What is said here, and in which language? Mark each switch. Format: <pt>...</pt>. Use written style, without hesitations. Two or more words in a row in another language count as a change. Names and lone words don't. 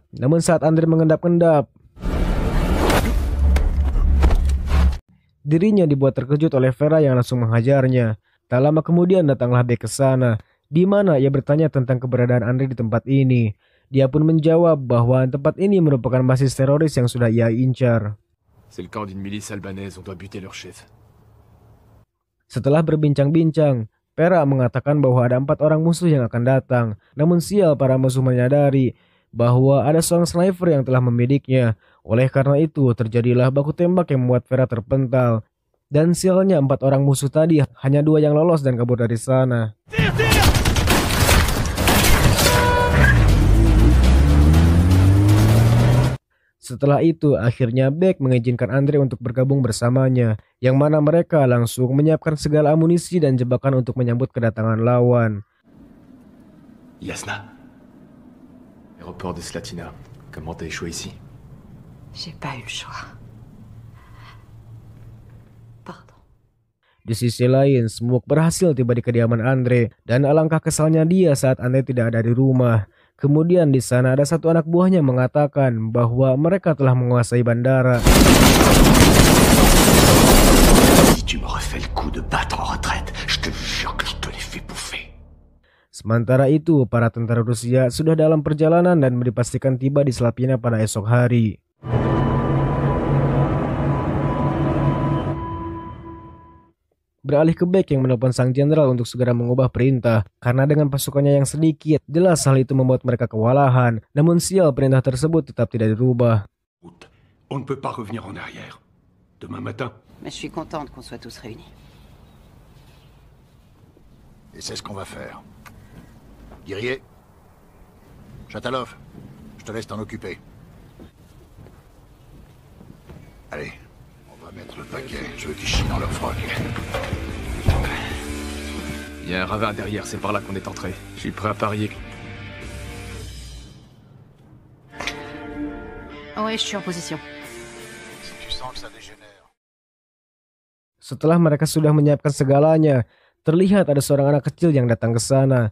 <id>Namun saat Andre mengendap-endap, Dirinya dibuat terkejut oleh Vera yang langsung menghajarnya. Tak lama kemudian datanglah Beck ke sana, di mana ia bertanya tentang keberadaan Andre di tempat ini. Dia pun menjawab bahwa tempat ini merupakan basis teroris yang sudah ia incar.</id> <fr>C'est le camp d'une milice albanaise, on doit buter leur chef.</fr> <id>Setelah berbincang-bincang, Vera mengatakan bahwa ada 4 orang musuh yang akan datang. Namun sial para musuh menyadari bahwa ada seorang sniper yang telah membidiknya. Oleh karena itu terjadilah baku tembak yang membuat Vera terpental. Dan sialnya 4 orang musuh tadi hanya 2 yang lolos dan kabur dari sana. Setelah itu akhirnya Beck mengizinkan Andre untuk bergabung bersamanya, yang mana mereka langsung menyiapkan segala amunisi dan jebakan untuk menyambut kedatangan lawan.</id> <fr>Yasna, aéroport de Slatina, comment t'as échoué ici? J'ai pas eu le choix. Pardon.</fr> <id>Di sisi lain, Smoke berhasil tiba di kediaman Andre dan alangkah kesalnya dia saat Andre tidak ada di rumah. Kemudian di sana ada satu anak buahnya mengatakan bahwa mereka telah menguasai bandara.</id> <fr>Si tu me refais le coup de battre en retraite, je te jure que je te les fais bouffer.</fr> <id>Sementara itu, para tentara Rusia sudah dalam perjalanan dan dipastikan tiba di Slatina pada esok hari. Beralih ke Beck yang menelpon sang jenderal untuk segera mengubah perintah. Karena dengan pasukannya yang sedikit, jelas hal itu membuat mereka kewalahan. Namun sial perintah tersebut tetap tidak dirubah.</id> <fr>On ne peut pas revenir en arrière. Demain matin. Mais je suis contente qu'on soit tous réunis. Et c'est ce qu'on va faire. Guerrier, Chatalov, je te laisse t'en occuper. Allez, on va mettre le paquet. Je veux qu'ils chient dans leur froc. Il y a un ravin derrière, c'est par là qu'on est entré. Je suis prêt à parier. Oui, je suis en position. Si tu sens que ça dégénère.</fr> <id>Setelah mereka sudah menyiapkan segalanya, terlihat ada seorang anak kecil yang datang ke sana.</id>